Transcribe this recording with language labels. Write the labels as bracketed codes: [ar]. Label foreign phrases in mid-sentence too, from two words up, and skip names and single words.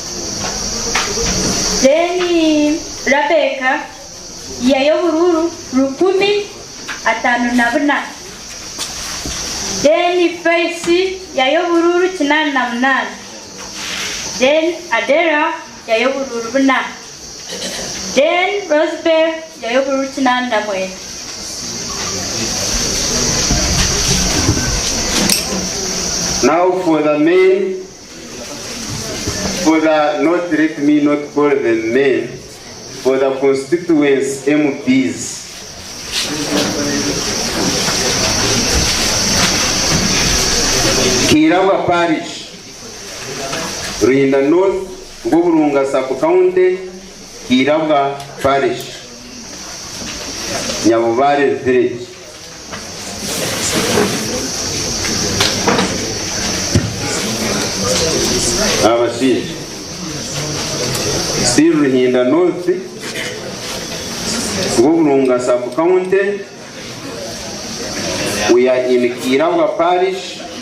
[en] Then Rebecca yayobururu 10,504. Then Faisi yayobururu 88. Then Adera yayobururu 4. Then Rosebell yayobururu 89. Now for the men, for the not let me not call them men, for the constituents MPs. Kirawa Parish, Rinda North, Goburunga Sub-County, Kirawa Parish, Nyabubare Village. Abashir. Still Rinda North, Goburunga Sub-County, we are in Kirawa Parish.